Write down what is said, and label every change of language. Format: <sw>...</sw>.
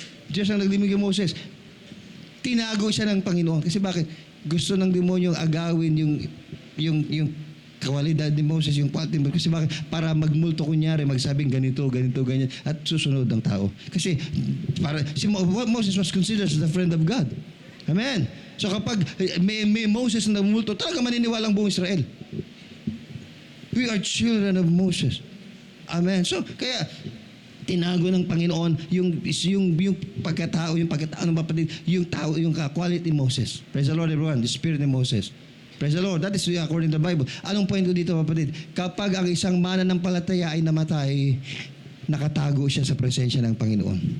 <tl>Diyos ang naglibing kay Moses. Tinago siya ng Panginoon. Kasi bakit? Gusto ng demonyo agawin yung kawalidad ni Moses, yung quality. Kasi bakit? Para magmulto kunyari, magsabing ganito, ganyan, at susunod ang tao.</tl> <en>Kasi Moses was considered as the friend of God. Amen.</en> <tl>So kapag may Moses na multo, talaga maniniwalang buong Israel.</tl> <en>We are children of Moses.</en> <tl>Amen. So kaya tinago ng Panginoon yung pagkatao ng kapatid, yung tao, yung quality Moses.</tl> <en>Praise the Lord, everyone. The spirit</en> <tl>ni Moses.</tl> <en>Praise the Lord. That is according to the Bible.</en> <tl>Anong point ko dito, kapatid? Kapag ang isang mananampalataya ay namatay, nakatago siya sa presensya ng Panginoon.</tl>